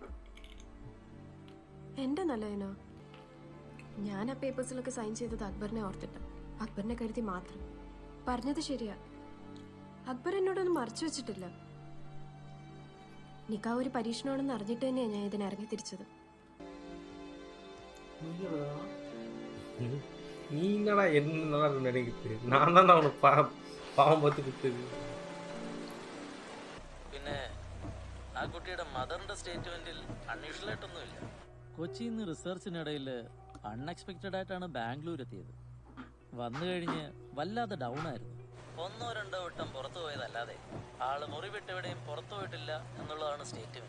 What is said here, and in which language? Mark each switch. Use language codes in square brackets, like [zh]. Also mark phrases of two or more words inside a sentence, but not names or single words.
[ml] എന്റെ നല്ലതിനോ? ഞാൻ ആ പേപ്പേഴ്സിലൊക്കെ സൈൻ ചെയ്തത് അക്ബറിനെ ഓർത്തിട്ട്, അക്ബറിനെ കരുതി മാത്രം. പറഞ്ഞത് ശരിയാ, അക്ബർ എന്നോടൊന്നും മറച്ചു വെച്ചിട്ടില്ല. നിക്കാ ഒരു പരീക്ഷണമാണെന്ന് അറിഞ്ഞിട്ട് തന്നെയാണ് ഞാൻ ഇതിനിറങ്ങി തിരിച്ചത്. [ta] நீ என்னடா என்ன நினைக்குது? நான் தான் அவனுக்கு பாவம் பார்த்து கொடுத்தது. [ml] പിന്നെ ആ കുട്ടിയുടെ മദറിന്റെ സ്റ്റേറ്റ്മെന്റിൽ അൺയൂഷ്വൽ ആയിട്ടൊന്നുമില്ല. കൊച്ചിയിൽ നിന്ന് റിസർച്ചിനിടയിൽ അൺഎക്സ്പെക്റ്റഡ് ആയിട്ടാണ് ബാംഗ്ലൂർ എത്തിയത്. വന്നു കഴിഞ്ഞ് വല്ലാതെ ഡൗൺ ആയിരുന്നു. 1-2 വട്ടം പുറത്തു പോയതല്ലാതെ ആള് മുറി വിട്ടെവിടെയും പുറത്തു പോയിട്ടില്ല എന്നുള്ളതാണ് സ്റ്റേറ്റ്മെന്റ്.